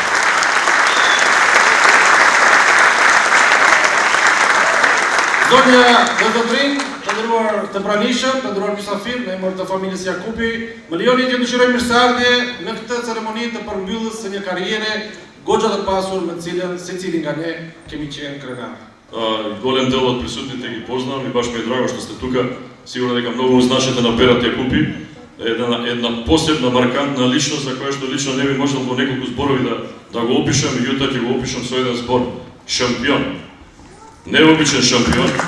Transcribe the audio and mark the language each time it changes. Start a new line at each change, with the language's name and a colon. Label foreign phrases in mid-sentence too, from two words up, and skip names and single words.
Albanian: Zonja dhe zotrin, të nderuar të pranishëm, të nderuar mysafir në emër të familjes Jakupi, më lijoni t'ju dëshiroj mirëseardhje në këtë ceremoni të përmbylljes së një karriere goxha të pasur me cilën secili nga ne kemi qenë krenar.
Macedonian: Голем дел от присутните ги познавам и баш ми е драго што сте тука. Сигурно дека многу знаете на Берат Јакупи, една посебна маркантна личност за која што лично не би можел во неколку зборови да го опишам, меѓутоа ќе го опишам со еден збор: шампион. Необичен шампион.